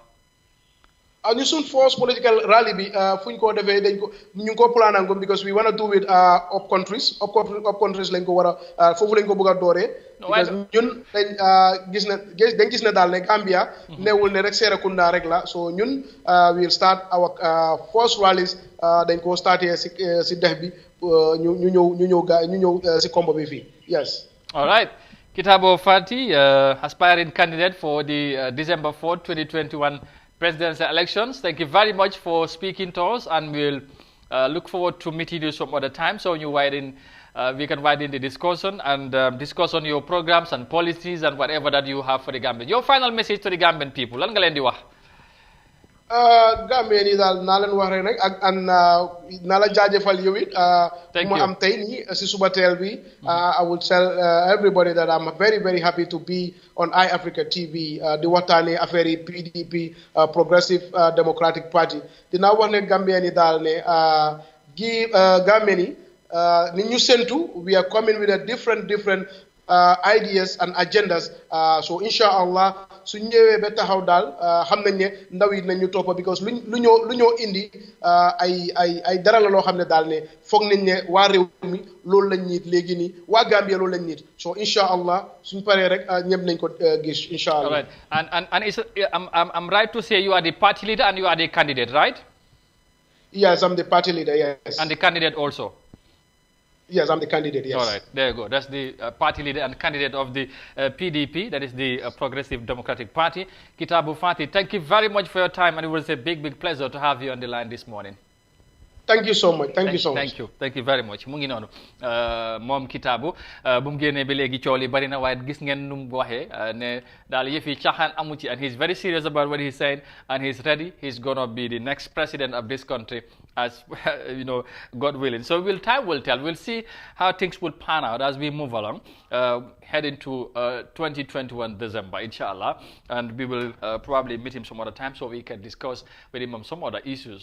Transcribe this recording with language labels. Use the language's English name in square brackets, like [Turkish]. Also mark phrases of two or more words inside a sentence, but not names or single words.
[Wolof] ñu suñ force [English] political rally [Wolof] bi fuñ ko defee dañ ko ñu ko plan ko [English] because we want to do it up countries [Wolof] lañ ko war a foofu lañ ko bëgg a dooree. because ñun dañ gis na daal ne Gambia. newul ne rek Serekunda rek la so ñun [English] we'll start our force rallies [Wolof] dañ ko starté si dex bi ñu ñëw si combo bi fii yes. [English] All right. Kitabo Fati, aspiring candidate for the December 4th, 2021 presidential elections. Thank you very much for speaking to us, and we'll look forward to meeting you some other time so we can widen the discussion and discuss on your programs and policies and whatever that you have for the Gambian. Your final message to the Gambian people, [Wolof] lan nga leen di wax? Gambien yi daal naa leen wax rek ak naa la jaajëfal yow it. [English] Thank you [Wolof] ma am tey nii si suba teel bi. [English] I will tell everybody that I'm very very happy to be on iAfrica TV [Wolof] di waxtaanee affaire yi [English] PDP Progressive Democratic Party [Wolof] dinaa wax ne Gambien yi daal ne Gambien yi ni ñu sentu [English] we are coming with a different ideas and agendas [Wolof] so inshallah su ñëwee ba taxaw daal xam nañ ne ndaw yi nañ ñu toppa because lu ñoo indi ay dara la loo xam ne daal ne foog nañ ne waa réew mi loolu lañ niit léegi nii waa Gambia loolu lañ niit so inshallah suñ paree rek ñëpp nañ ko gis inshallah. [English] All right. And I'm right to say you are the party leader and you are the candidate, right? Yes, I'm the party leader, yes. And the candidate also? Yes, I'm the candidate, yes. All right, there you go. That's the party leader and candidate of the PDP, that is the Progressive Democratic Party. Kitabo Fati, thank you very much for your time, and it was a big pleasure to have you on the line this morning. Thank you so much. Thank you very much. [Wolof] Mu ngi noonu moom Kitabo bu mu génnee ba léegi coow li bari na waaye gis ngeen nu mu waxee ne daal yëf yi caaxaan amu ci, [English] and he's very serious about what he's saying, and he's ready. He's gonna be the next president of this country, as you know, God willing. So time will tell. We'll see how things will pan out as we move along, heading to 2021 December, inshallah, and we will probably meet him some other time so we can discuss with him on some other issues.